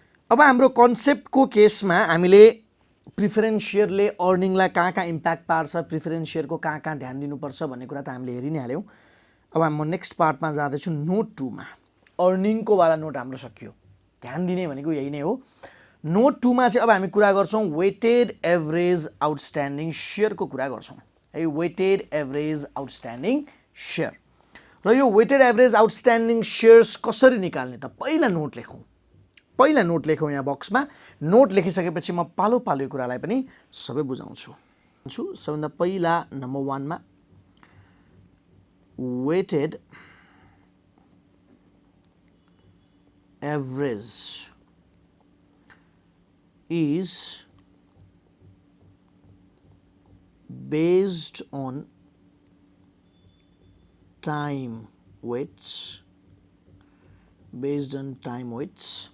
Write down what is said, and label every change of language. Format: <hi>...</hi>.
<ne>अब हाम्रो कन्सेप्टको केसमा हामीले प्रिफरेन्स सेयरले अर्निङलाई कहाँ कहाँ इम्प्याक्ट पार्छ, प्रिफरेन्स सेयरको कहाँ कहाँ ध्यान दिनुपर्छ भन्ने कुरा त हामीले हेरि नै हाल्यौँ। अब म नेक्स्ट पार्टमा जाँदैछु, नोट 2 मा। अर्निङको वाला नोट हाम्रो सकियो, ध्यान दिने भनेको यही नै हो। नोट 2 मा चाहिँ अब हामी कुरा गर्छौँ वेटेड एभरेज आउटस्ट्यान्डिङ सेयरको कुरा गर्छौँ है, वेटेड एभरेज आउटस्ट्यान्डिङ सेयर। र यो वेटेड एभरेज आउटस्ट्यान्डिङ सेयर्स कसरी निकाल्ने त पहिला नोट लेखौँ। पहिला नोट लेखौँ यहाँ बक्समा। नोट लेखिसकेपछि म पालो पालो यो कुरालाई पनि सबै बुझाउँछु। सबभन्दा पहिला नम्बर 1 मा</ne> <en>Weighted average is based on time weights, based on time weights.</en>